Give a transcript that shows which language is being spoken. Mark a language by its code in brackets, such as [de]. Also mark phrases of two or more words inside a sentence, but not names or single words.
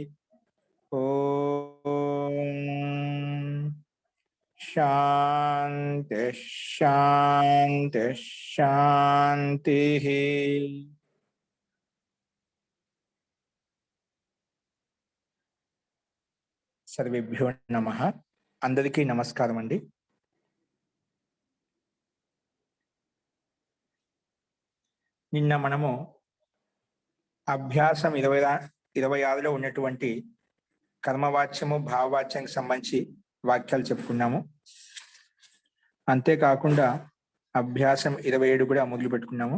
[sa] ओम शांति शांति शांति। सर्वेभ्यो नमः। [te] అందరికీ నమస్కారం అండి। నిన్న మనము అభ్యాసం 26లో ఉన్నటువంటి కర్మవాచ్యము భావవాచ్యానికి సంబంధించి వాక్యాలు చెప్పుకున్నాము. అంతేకాకుండా అభ్యాసం 27 కూడా మొదలు పెట్టుకున్నాము.